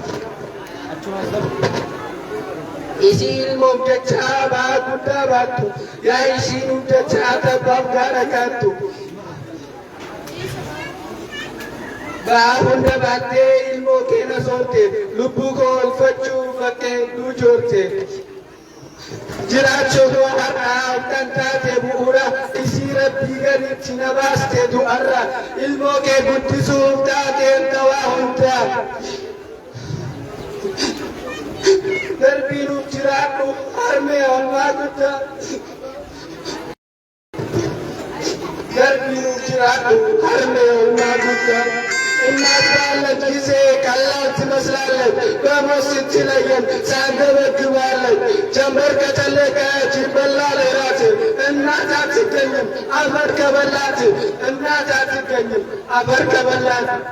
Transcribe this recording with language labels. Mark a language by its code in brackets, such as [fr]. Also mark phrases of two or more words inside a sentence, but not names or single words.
[om] isiin mobjachaa baa guddaa baattu yaa isiin hujjachaa tabbaaf gaara kaattu baa hunda baattee ilmoo keena soorte lubbuu koo olfachuu bakkee hedduu joorte jiraachuuf har'aa kan taate bu'uura isii rabbii gaditti na baaste du'arra ilmoo kee guddisuuf taateen tawaa hundaa darbiin jiraadhu harmee olmaa guddaa darbiin jiraadhu harmee olmaa guddaa [am] እናት ባለች ጊዜ ቀላል ትመስላለች በሞት ስትለየን ሳንገበግባለን ጀንበር ከጠለቀች ይበላል እራት እናት አትገኝም አፈር ከበላት እናት አትገኝም አፈር ከበላት